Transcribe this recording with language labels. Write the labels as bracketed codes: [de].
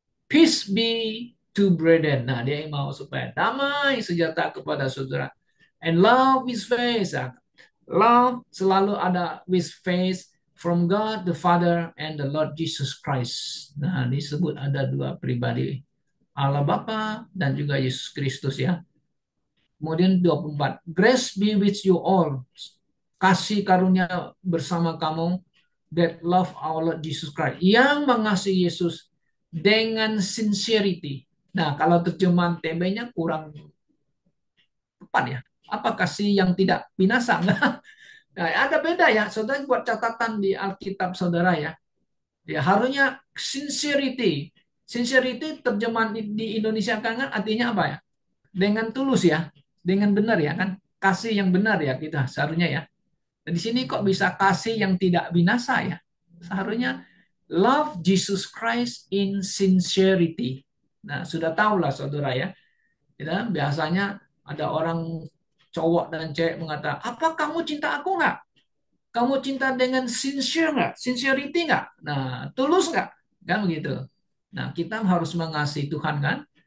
[en] Peace be to brethren. [id] Nah, dia mau supaya damai sejahtera kepada saudara. [en] And love is faith. Love [id] selalu ada [en] with faith from God the Father and the Lord Jesus Christ. [id] Nah, disebut ada dua pribadi, Allah Bapa dan juga Yesus Kristus ya. Kemudian [en] 24, grace be with you all. [id] Kasih karunia bersama kamu, [en] that love our Lord Jesus Christ, [id] yang mengasihi Yesus dengan sincerity. Nah, kalau terjemahan TB-nya kurang tepat ya. Apa kasih yang tidak binasa? Nah, ada beda ya, saudara buat catatan di Alkitab saudara ya. Ya harusnya sincerity. Sincerity terjemahan di Indonesia kan artinya apa ya? Dengan tulus ya, dengan benar ya kan? Kasih yang benar ya kita seharusnya ya. Dan di sini kok bisa kasih yang tidak binasa ya? Seharusnya [en] love Jesus Christ in sincerity. [id] Nah, sudah tahulah saudara ya. Ya, biasanya ada orang cowok dan cewek mengatakan, apa kamu cinta aku nggak? Kamu cinta dengan sincere nggak? Sincerity nggak? Nah, tulus nggak? Kan begitu. Nah, kita harus mengasihi Tuhan kan?